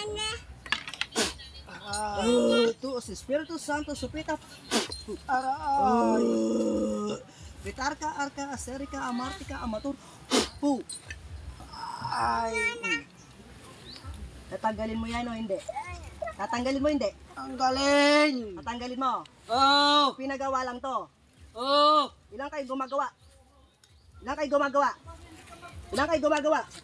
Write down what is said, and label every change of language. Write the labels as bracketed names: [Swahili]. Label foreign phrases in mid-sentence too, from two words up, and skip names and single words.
[Filipino] Tuos Espiritu Santo supita, aray. Bitarka, arka, aserika, amartika, amatur, pu. Ay. Tatanggalin mo yan o hindi? Tatanggalin mo hindi? Tanggalin! Tatanggalin mo? Oh! Pinagawa lang to. Oh! Ilang kayo gumagawa? Ilang kayo gumagawa? Ilang kayo gumagawa?